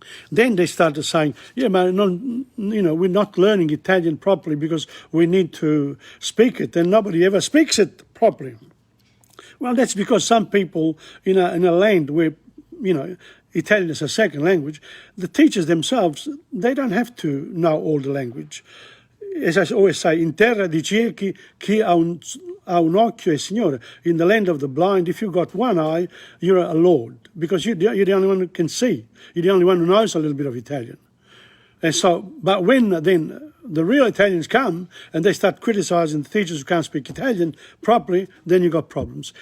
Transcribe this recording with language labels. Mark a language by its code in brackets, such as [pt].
[en] Then they started saying, yeah, but we're not learning Italian properly because we need to speak it, and nobody ever speaks it properly. Well, that's because some people in a land where, Italian is a second language, the teachers themselves, they don't have to know all the language. As I always say, [it] in terra di ciechi chi ha un occhio è signore. [en] In the land of the blind, if you've got one eye, you're a lord, because you're the only one who can see. You're the only one who knows a little bit of Italian. And so, but when then the real Italians come and they start criticizing the teachers who can't speak Italian properly, then you've got problems.